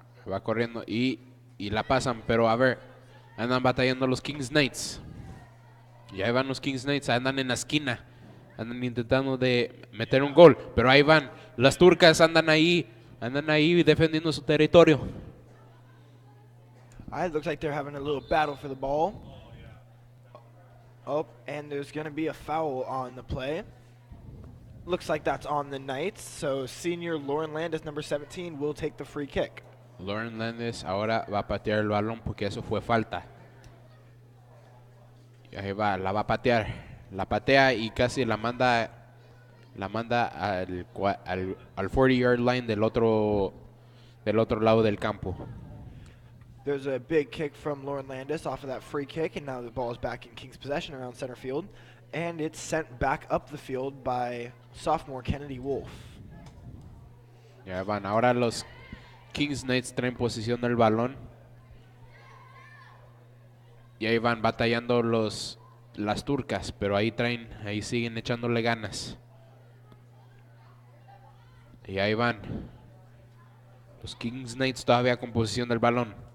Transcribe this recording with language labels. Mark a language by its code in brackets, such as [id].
[es] Va corriendo y la pasan, pero a ver, andan batallando los Kings Knights. Y ahí van los Kings Knights, andan en la esquina, andan intentando de meter un gol, pero ahí van, las turcas andan ahí defendiendo su territorio. [en] It looks like they're having a little battle for the ball. Oh, and there's going to be a foul on the play. Looks like that's on the Knights, so senior Lauren Landis, number 17, will take the free kick. [es] Lauren Landis ahora va a patear el balón porque eso fue falta. Y ahí va, la va a patear. La patea y casi la manda al [en] 40-yard line [es] del otro lado del campo. [en] There's a big kick from Lauren Landis off of that free kick, and now the ball is back in Kings possession around center field. And it's sent back up the field by sophomore Kennedy Wolf. [es] Ya van, ahora los Kings Knights traen posición del balón. Y ahí van batallando las turcas, pero ahí siguen echándole ganas. Y ahí van. Los Kings Knights todavía con posición del balón.